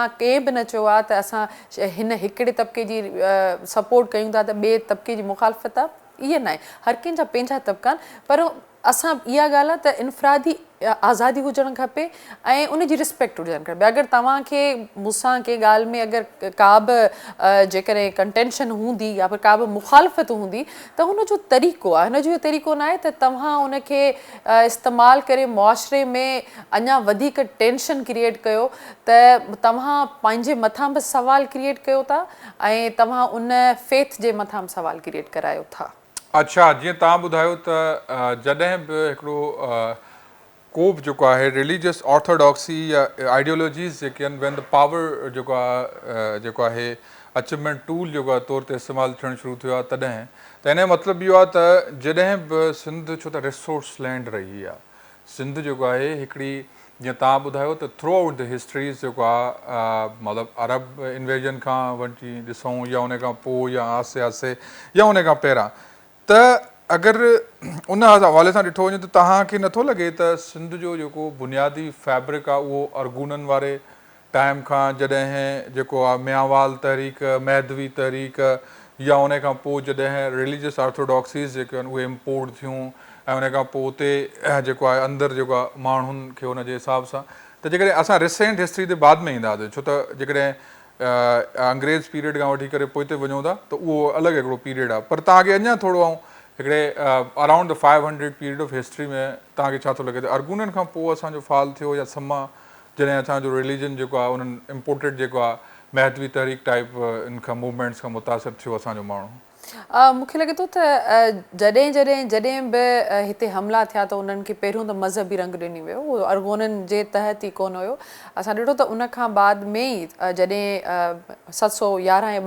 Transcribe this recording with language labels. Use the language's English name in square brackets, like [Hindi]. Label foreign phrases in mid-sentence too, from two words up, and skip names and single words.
[Sindhi] कंहिं बि न चयो आहे त असां हिन हिकिड़े तबिके जी सपोर्ट कयूं था त ॿिए तबिके जी मुखालफ़त आहे इहे न आहे हर कंहिंजा पंहिंजा तबिका आहिनि पर असां इहा ॻाल्हि आहे त इनफ़रादी आज़ादी हुजणु खपे ऐं उनजी रिस्पेक्ट हुजणु खपे अगरि तव्हांखे मूंसां कंहिं ॻाल्हि में अगरि का बि जेकॾहिं कंटेंशन हूंदी या फिर का बि मुखालफ़त हूंदी त हुनजो तरीक़ो आहे हिनजो इहो तरीक़ो न आहे त तव्हां उनखे इस्तेमालु करे मुआशिरे में अञा वधीक [English] tension create [Sindhi] कयो त तव्हां पंहिंजे मथां बि सुवाल क्रिएट कयो था ऐं तव्हां उन फेथ जे मथां बि सुवाल क्रिएट करायो था अच्छा जीअं तव्हां ॿुधायो त जॾहिं बि हिकिड़ो को बि जेको आहे [English] religious orthodoxy [Sindhi] या आइडियोलॉजीज़ जेके आहिनि [English] when the power [Sindhi] जेको आहे [English] achievement tool [Sindhi] जेको आहे तौर ते इस्तेमालु थियणु शुरू थियो आहे तॾहिं त हिन जो मतिलबु इहो आहे त जॾहिं बि सिंध छो त [English] resource land [Sindhi] रही आहे सिंध जेको आहे हिकिड़ी जीअं तव्हां ॿुधायो त [English] throughout the histories [Sindhi] जेको आहे मतिलबु [English] Arab invasion [Sindhi] खां वठी ॾिसूं या उन खां पोइ या आसे आसे या उन खां पहिरां त अगरि उन हवाले सां ॾिठो वञे त तव्हांखे नथो लॻे त सिंध जो जेको बुनियादी फैब्रिक आहे उहो अरगूननि वारे टाइम खां जॾहिं जेको आहे मियांवाल तहरीक मैदवी तहरीक या उन खां पोइ जॾहिं [English] religious orthodoxies [Sindhi] जेके आहिनि उहे इम्पोर्ट थियूं ऐं उन खां पोइ उते जेको आहे अंदरि जेको आहे माण्हुनि खे उनजे हिसाब सां त जेकॾहिं असां [English] recent history [Sindhi] ते बाद में ईंदासीं छो त जेकॾहिं अंग्रेज़ पीरियड खां वठी करे पोइ ते वञूं था त उहो अलॻि हिकिड़ो पीरियड आहे पर तव्हांखे अञा थोरो ऐं हिकिड़े [English] around the 500 period of history [Sindhi] में तव्हांखे छा थो लॻे त अरगूननि खां पोइ असांजो फाल थियो या समा जॾहिं असांजो रिलीजन जेको आहे उन्हनि इम्पोर्टेड जेको आहे महदवी तहरीक टाइप इन खां मूवमेंट्स खां मुतासिर थियो असांजो माण्हू मूंखे लॻे थो त जॾहिं बि हिते हमला थिया त उन्हनि खे पहिरियों त मज़हबी रंग ॾिनी वियो उहो अरगोननि जे तहत ई कोन हुयो असां ॾिठो त उन खां बाद में ई जॾहिं 711 ऐं